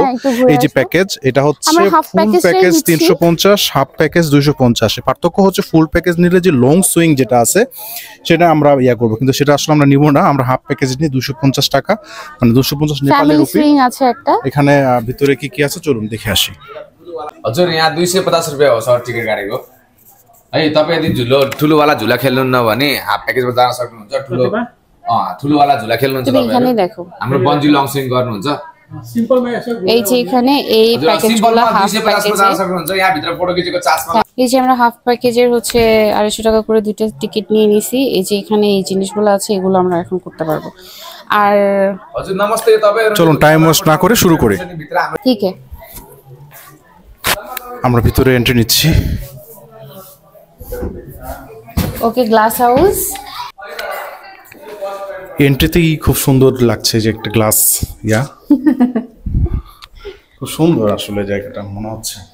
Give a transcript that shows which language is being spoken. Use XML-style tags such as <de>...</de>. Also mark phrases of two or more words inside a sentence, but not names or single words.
<bn>এই যে প্যাকেজ, এটা হচ্ছে</bn> <en>full package</en> <bn>350,</bn> <en>half package</en> <bn>250। পার্থক্য হচ্ছে</bn> <en>full package</en> <bn>নিলে যে</bn> <en>long swing</en> <bn>যেটা আছে সেটা আমরা করব, কিন্তু সেটা আসলে আমরা নিব না। আমরা</bn> <en>half package</en> <bn>নিয়ে 250 টাকা, মানে 250</bn> <en>Nepali rupee</en> <bn>আছে একটা। এখানে ভিতরে কি কি আছে চলুন দেখে আসি।</bn> <ne>हजुर यहाँ 250 रुपियाँ हो सर टिकट गाडीको है। तपाईँ यदि ठुलोवाला झुला खेल्नुहुन्न भने</ne> <en>half packageमा</en> <ne>जान सक्नुहुन्छ। ठुलोवाला झुला खेल्नुहुन्छ</ne> <hi>देखो</hi> <ne>हाम्रो बन्जी</ne> <en>long swing</en> <ne>गर्नुहुन्छ</ne> <bn>এই যে এখানে এই প্যাকেজগুলো</bn> <en>half packageে</en> <ne>जान सक्नुहुन्छ। यहाँ भित्र फोटो खिचेको चार्जमा</ne> <bn>এই যে আমরা</bn> <en>half packageের</en> <bn>হচ্ছে 250 টাকা করে দুটো টিকিট নিয়ে নিছি। এই যে এখানে এই জিনিসগুলো আছে এগুলো আমরা এখন করতে পারবো। আর</bn> <ne>हजुर नमस्ते, तपाईहरु</ne> <bn>চলুন</bn> <en>time waste</en> <bn>না করে শুরু করি। ঠিক আছে, আমরা ভিতরে এন্ট্রি নিচ্ছি।</bn> <en>okay, glass house</en> <bn>এন্ট্রিতেই খুব সুন্দর লাগছে, যে একটা গ্লাস খুব সুন্দর আসলে জায়গাটা মনে হচ্ছে।</bn>